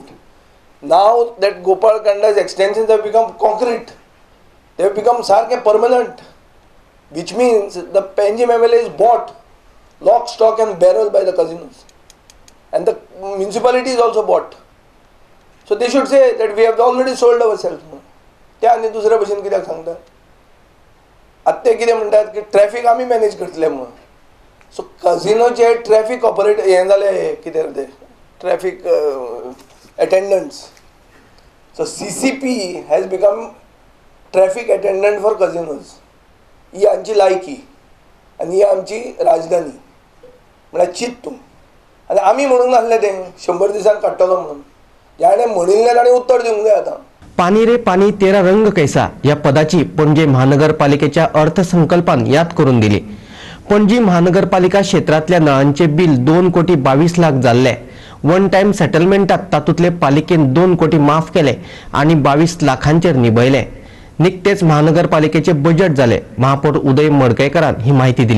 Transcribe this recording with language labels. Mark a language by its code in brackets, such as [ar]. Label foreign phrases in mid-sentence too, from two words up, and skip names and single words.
[en] Now that Gopal Kanda's extensions have become concrete. They have become permanent, which means the Panjim MLA is bought lock, stock and barrel by the casinos. And the municipality is also bought. So they should say that we have already sold ourselves. [kok] त्या आनी दुसऱ्या भशेन कित्याक सांगता? आतां ते कितें म्हणटात की ट्रॅफिक आमी मॅनेज करतले म्हणून. सो कजिनोचे [en] traffic operate [kok] हें जालें कितें तें [en] traffic attendants. So CCP has become traffic attendant for casinos. [kok] ही आमची लायकी आनी ही आमची राजधानी म्हळ्यार चिंत तूं. आनी आमी म्हणूंक नासलें तें 100 दिसान काडटलो म्हणून. जाणें म्हणिल्लें ताणें उत्तर दिवंक जाय आतां. पानी रे पानी तेरा रंग कैसा या पदाची पणजी महानगरपालिकेच्या अर्थसंकल्पान याद करून दिली. पणजी महानगरपालिका क्षेत्रातल्या नळांचे बिल 2 कोटी 22 लाख जाल्ले. वन टाइम सेटलमेंटात तातूंतले पालिकेन 2 कोटी माफ केले आणि 22 लाखांचेर निबयले. निकतेच महानगरपालिकेचे बजेट जाले. महापौर उदय मडकयकरान ही माहिती दिली.